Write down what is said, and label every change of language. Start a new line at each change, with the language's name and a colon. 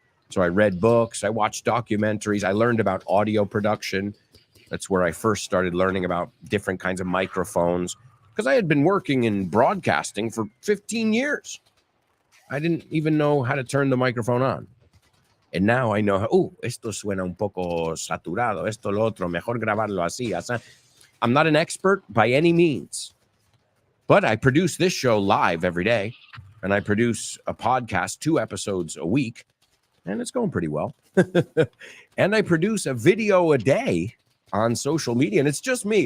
English: So I read books, I watched documentaries, I learned about audio production. That's where I first started learning about different kinds of microphones, because I had been working in broadcasting for 15 years. I didn't even know how to turn the microphone on. And now I know, oh,
Spanish: esto suena un poco saturado, esto, lo otro, mejor grabarlo así.
English: I'm not an expert by any means, but I produce this show live every day, and I produce a podcast, 2 episodes a week, and it's going pretty well. And I produce a video a day on social media, and it's just me.